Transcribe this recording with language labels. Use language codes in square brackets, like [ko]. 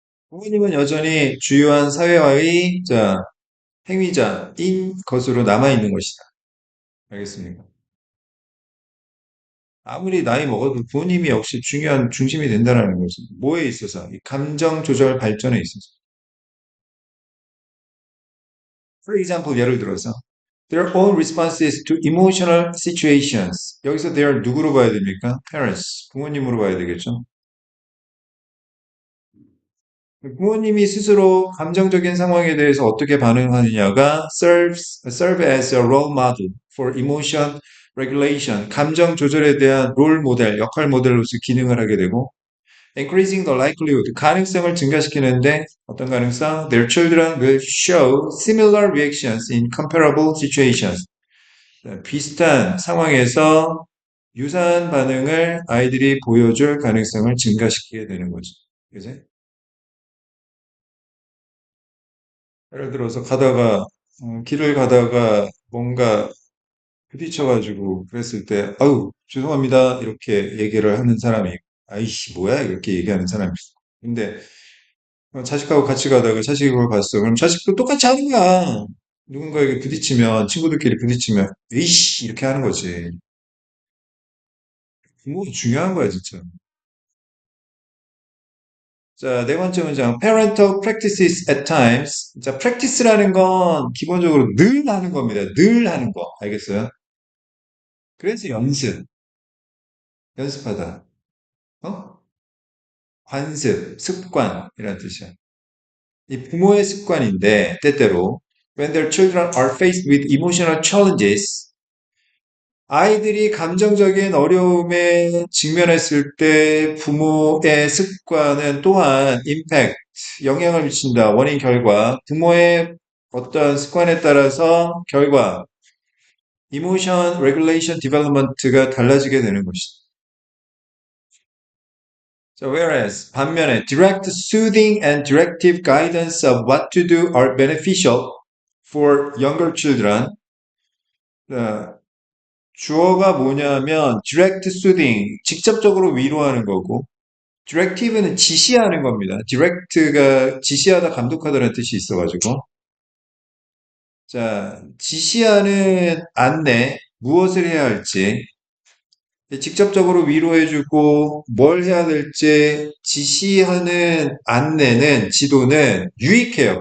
[ko] 부모님은 여전히 주요한 사회화의 자, 행위자인 것으로 남아있는 것이다. 알겠습니까? 아무리 나이 먹어도 부모님이 역시 중요한 중심이 된다는 거지. 뭐에 있어서? 이 감정 조절 발전에 있어서. [en] For example, [ko] 예를 들어서 [en] their own responses to emotional situations. [ko] 여기서 their 누구로 봐야 됩니까? [en] Parents. [ko] 부모님으로 봐야 되겠죠. 부모님이 스스로 감정적인 상황에 대해서 어떻게 반응하느냐가 [en] serve as a role model for emotion regulation, [ko] 감정 조절에 대한 롤 모델, 역할 모델로서 기능을 하게 되고, [en] increasing the likelihood, [ko] 가능성을 증가시키는데 어떤 가능성? [en] Their children will show similar reactions in comparable situations. [ko] 비슷한 상황에서 유사한 반응을 아이들이 보여줄 가능성을 증가시키게 되는 거죠. 그지? 예를 들어서 가다가 길을 가다가 뭔가 부딪혀가지고 그랬을 때 아유 죄송합니다 이렇게 얘기를 하는 사람이 아이씨 뭐야 이렇게 얘기하는 사람이 있어. 근데 자식하고 같이 가다가 자식이 그걸 봤어. 그럼 자식도 똑같이 하는 거야. 누군가에게 부딪히면 친구들끼리 부딪히면 에이씨 이렇게 하는 거지. 부모가 중요한 거야 진짜. 자, 네 번째 문장. [en] Parental practices at times. [ko] 자, practice라는 건 기본적으로 늘 하는 겁니다. 늘 하는 거. 알겠어요? 그래서 연습하다. 어? 관습, 습관이라는 뜻이야. 이 부모의 습관인데, 때때로, [en] when their children are faced with emotional challenges, [ko] 아이들이 감정적인 어려움에 직면했을 때 부모의 습관은 또한 impact, 영향을 미친다. 원인, 결과. 부모의 어떤 습관에 따라서 결과, [en] emotion regulation development [ko] 가 달라지게 되는 것이다. [en] So whereas [ko] 반면에 [en] direct soothing and directive guidance of what to do are beneficial for younger children. [ko] 어, 주어가 뭐냐면 direct soothing, 직접적으로 위로하는 거고 directive는 지시하는 겁니다. direct가 지시하다, 감독하다라는 뜻이 있어가지고 자, 지시하는 안내, 무엇을 해야 할지 직접적으로 위로해주고 뭘 해야 될지 지시하는 안내는 지도는 유익해요.